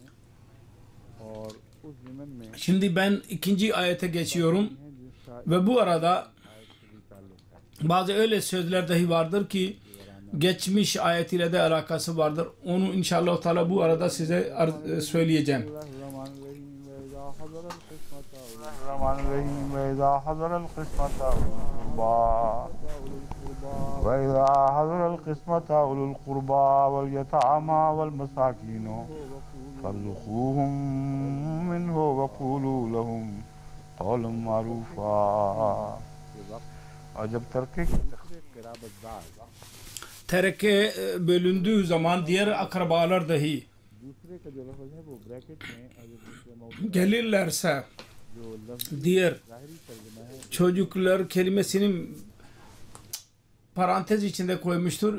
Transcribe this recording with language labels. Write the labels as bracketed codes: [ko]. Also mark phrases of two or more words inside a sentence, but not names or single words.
[tr] Şimdi ben ikinci ayete geçiyorum ve bu arada bazı öyle sözler dahi vardır ki geçmiş ayet ile de alakası vardır. Onu [ar] إن شاء الله تعالى [tr] bu arada size söyleyeceğim. [ar] وَإِذَا حَضَرَ الْقِسْمَةَ أُولُو الْقُرْبَى وَالْيَتَامَى وَالْمَسَاكِينُ فَارْزُقُوهُم مِّنْهُ وَقُولُوا لَهُمْ قَوْلًا مَّعْرُوفًا. [tr] Tereke bölündüğü zaman diğer akrabalar dahi gelirlerse diğer çocuklar kelimesinin parantez içinde koymuştur.